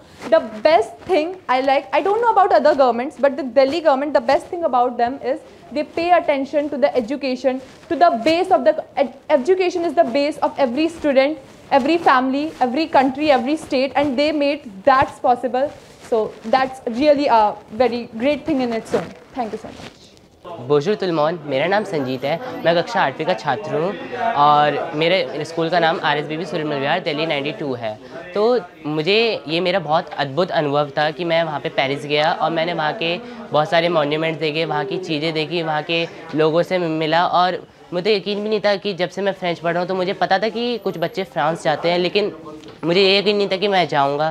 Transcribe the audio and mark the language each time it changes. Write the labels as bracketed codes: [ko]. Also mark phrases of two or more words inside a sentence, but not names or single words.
[en] The best thing I don't know about other governments, but the Delhi government, the best thing about them is they pay attention to the education, to the base of the education is the base of every student, every family, every country, every state, and they made that possible. So that's really a very great thing in its own. Thank you so much. [fr] बोंजूर tout le monde, [hi] मेरा नाम संजीत है। मैं कक्षा 8वीं का छात्र हूँ और मेरे स्कूल का नाम RSBB सूर्यमल विहार दिल्ली 92 है। तो मुझे ये मेरा बहुत अद्भुत अनुभव था कि मैं वहाँ पे पेरिस गया और मैंने वहाँ के बहुत सारे मॉन्यूमेंट्स देखे, वहाँ की चीज़ें देखी, वहाँ के लोगों से मिला, और मुझे यकीन भी नहीं था कि जब से मैं फ्रेंच पढ़ रहा हूँ तो मुझे पता था कि कुछ बच्चे फ्रांस जाते हैं, लेकिन मुझे ये यकीन नहीं था कि मैं जाऊँगा।